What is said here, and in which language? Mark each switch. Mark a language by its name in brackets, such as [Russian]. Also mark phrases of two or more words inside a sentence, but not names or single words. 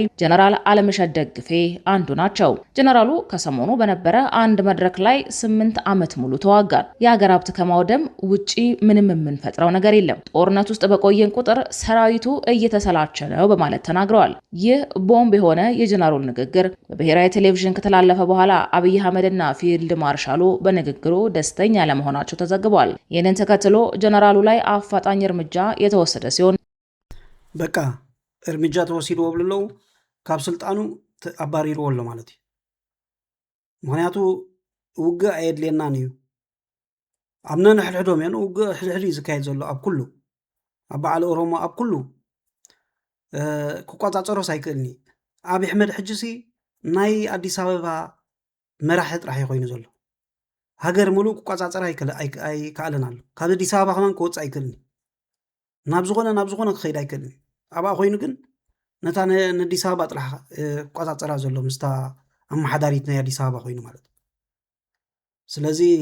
[Amharic] ጀነራል አለምሸት ደግፌ አንዱ ናቸው ጀነራሉ ከሰሞኑ በነበረ አንድ መድረክ ላይ 8 ዓመት ሙሉ ተዋጋን የሀገር ሀብት ከማውደም ውጪ ምንም የምንፈጥረው ነገር የለም ጦርነት ውስጥ በቆየን ቁጥር ሰራዊቱ እየተሰላቸ ነው በማለት ተናግረዋል ይህ ቦምብ የሆነ የጀነራሉ ንግግር በብሔራዊ ቴሌቪዥን ከተላለፈ በኋላ አብይ አህመድና ፊልድ ማርሻሉ በንግግሩ ደስተኛ ለመሆናቸው ተዘግቧል ይህንን ተከትሎ ጀነራሉ ላይ አፋጣኝ እርምጃ የተወሰደ ሲሆን [Tigrinya] በቃ እርምጃ ተወሲዶ ወብልለው ካብ ስልጣኑ አባሪሩ ወሎ ማለት ምክንያቱ ውግእ ኣየድልየናን እዩ ኣብ ነንሕድሕዶም እየን ውግእ ሕድሕድ እዩ ዝካየድ ዘሎ ኣብ ኩሉ ኣብ በዓል ኦሮሞ ኣብ ኩሉ ክቆፃፀሮስ ኣይክእልኒ አብይ አሕመድ ሕጅሲ ናይ አዲስ አበባ መራሒ ጥራሕ ኮይኑ ዘሎ ሃገር ሙሉ ክቆፃፀር ኣይከኣለን ኣሎ ካብ አዲስ አበባ ከመን ክወፅእ ኣይክእልኒ ናብ ዝኾነ ክኸይድ ኣይክእልኒ ኣብኣ ኮይኑ ግን ነታ ንአዲስ አበባ ጥራሕ ክቆፃፀራ ዘሎ ምስታ አማሓዳሪት ናይ አዲስ አበባ ኮይኑ ማለት ስለዚ